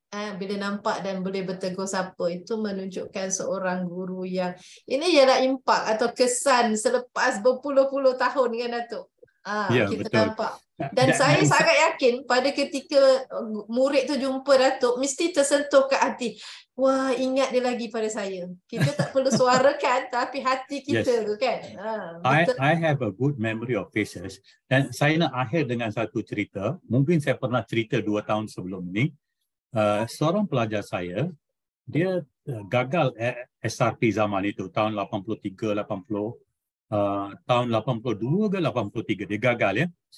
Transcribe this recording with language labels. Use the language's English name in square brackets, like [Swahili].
[Malay] Bila nampak dan boleh bertegur sapa, itu menunjukkan seorang guru yang ini ialah impak atau kesan selepas berpuluh-puluh tahun kan Datuk. Kita betul. Nampak. Dan saya sangat yakin pada ketika murid tu jumpa Datuk mesti tersentuh ke hati. Wah, ingat dia lagi pada saya. Kita tak perlu suarakan tapi hati kita tu kan. [English] I have a good memory of faces. [Malay] Dan saya nak akhir dengan satu cerita. Mungkin saya pernah cerita 2 tahun sebelum ni. Seorang pelajar saya, dia gagal SRP zaman itu, tahun 83, 80, tahun 82 ke 83, dia gagal ya.